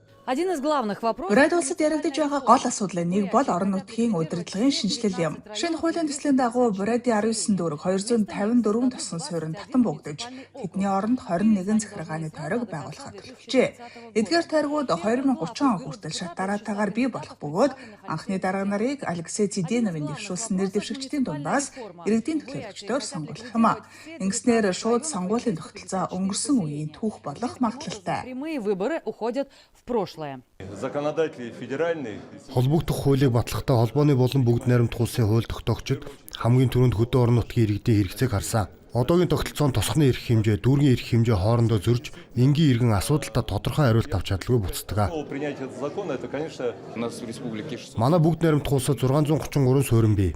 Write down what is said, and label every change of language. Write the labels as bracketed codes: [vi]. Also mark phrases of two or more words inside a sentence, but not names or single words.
[ru] Один из главных вопросов. [mn] Урайд улсад яригдаж байгаа гол асуудлын нэг бол орон нутгийн удирдлагын шинжилэл юм. Шинэ хуулийн төслийн дагуу Бурайдын 19 дүүрэг 254 тосон суурин татан богдож, тэдний оронд 21 захиргааны тойрог байгуулахад төлөвлөжээ. Эдгээр тойргууд 2030 он хүртэл шат дараатаагаар бий болох бөгөөд анхны дарга нарыг Алексей Циденовын дэвшүүлсэн нэр дэвшигчдийн дундаас иргэдийн төлөөлөгчдөөр сонгуулах юм а. Ингэснээр шууд сонгуулийн тогтолцоо өнгөрсөн үеийн түүх болох магадлалтай. [ru] Прямые выборы уходят в прошлое. [mn] Холбогдох хуулийг батлахдаа холбооны болон бүгд найрамд улсын хууль тогтоогчид хамгийн түрүүнд хөдөө орон нутгийн иргэдийн хэрэгцээг харсан. Одоогийн тогтолцоонд тосхны эрх хэмжээ, дүүргийн эрх хэмжээ хоорондоо зөрж, энгийн иргэн асуудалтай тодорхой хариулт авч чадлагүй буцдаг. Манай бүгд найрамд улсад 633 суурин бий.